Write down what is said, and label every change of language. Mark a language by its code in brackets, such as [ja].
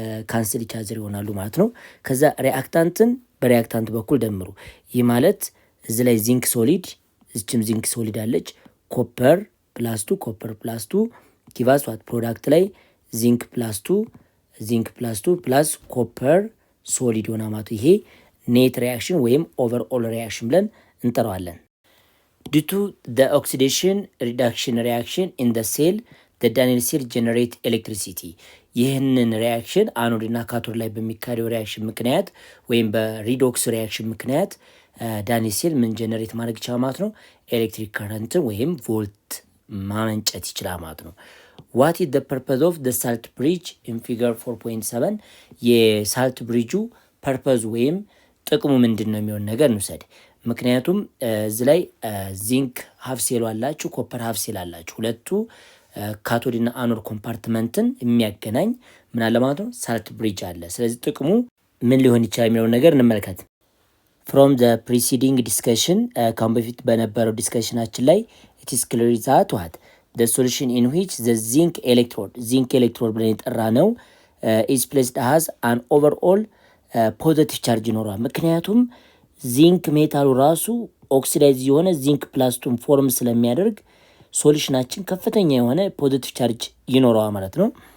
[am] ካንስል ኢቻዘር ይሆናሉ ማለት ነው። ከዛ ሪአክታንትን በሪአክታንት በኩል ደምሩ። ይህ ማለት እዚህ ላይ ዚንክ ሶሊድ፣ እዚችም ዚንክ ሶሊድ አለች። ኮፐር ፕላስ 2 ኮፐር ፕላስ 2 ጊቫስ ዋት ፕሮዳክት ላይ ዚንክ ፕላስ 2 ዚንክ ፕላስ 2 ፕላስ ኮፐር ሶሊድ ሆና ማለት ይሄ ኔት ሪአክሽን ወይም ኦቨርኦል ሪአክሽን ብለን እንጠራዋለን። [en] Due to the oxidation reduction reaction in the cell, the Daniell cell generate electricity. [am] ይህንን ሪያክሽን አኖድ እና ካቶድ ላይ በሚካሄደው ሪያክሽን ምክንያት ወይም በሪዶክስ ሪያክሽን ምክንያት ዳኒየል ሴል ምን ጀነሬት ማድረግ ይችላል ማለት ነው? ኤሌክትሪክ ከረንትን ወይም ቮልት ማመንጨት ይችላል ማለት ነው። [en] What is the purpose of the salt bridge in figure 4.7? [am] የሳልት ብሪጁ ፐርፐዝ ወይም ጥቅሙ ምንድን ነው የሚሆን ነገር እንውሰድ። ምክንያቱም እዚህ ላይ ዚንክ ሀፍ ሴል አላችሁ፣ ኮፐር ሀፍ ሴል አላችሁ። ሁለቱ ካቶድ እና አኖድ ኮምፓርትመንትን የሚያገናኝ ምን አለ ማለት ነው? ሳልት ብሪጅ አለ። ስለዚህ ጥቅሙ ምን ሊሆን ይችላል የሚለውን ነገር እንመልከት። [en] ፍሮም ዘ ፕሪሲዲንግ ዲስከሽን [am] ካሁን በፊት በነበረው ዲስከሽናችን ላይ [en] ኢት ኢዝ ክሊር ዛት ዋት the solution in which the zinc electrode [am] ብለን የጠራ ነው [en] is placed as an overall [am] ፖዘቲቭ ቻርጅ ይኖረዋል። ምክንያቱም ዚንክ ሜታሉ ራሱ ኦክሲዳይዝ የሆነ ዚንክ ፕላስቱን ፎርም ስለሚያደርግ ሶሉሽናችን ከፍተኛ የሆነ ፖዘቲቭ ቻርጅ ይኖረዋል ማለት ነው።